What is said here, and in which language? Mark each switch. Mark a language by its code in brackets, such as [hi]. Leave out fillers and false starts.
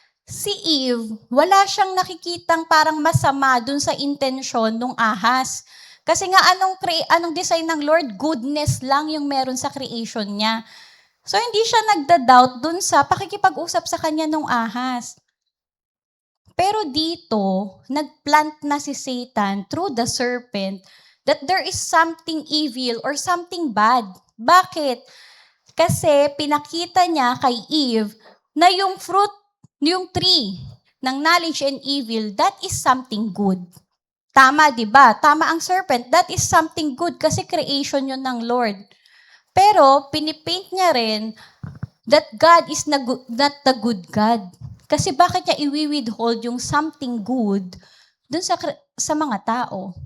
[tl] Si Eve, wala siyang nakikitang parang masama dun sa intensyon nung ahas. Kasi nga anong design ng Lord? Goodness lang yung meron sa creation niya. So hindi siya nagda-doubt dun sa pakikipag-usap sa kanya nung ahas. Pero dito, nagplant na [en] si Satan through the serpent that there is something evil or something bad. Bakit? [tl] Kasi pinakita niya kay Eve na yung fruit, yung tree ng knowledge and evil, [en] that is something good. [tl] Tama, di ba? Tama ang serpent. [en] That is something good [tl] kasi creation yun ng Lord. Pero pinipaint niya rin [en] that God is not the good God. [tl] Kasi bakit niya i-withhold yung something good dun sa mga tao?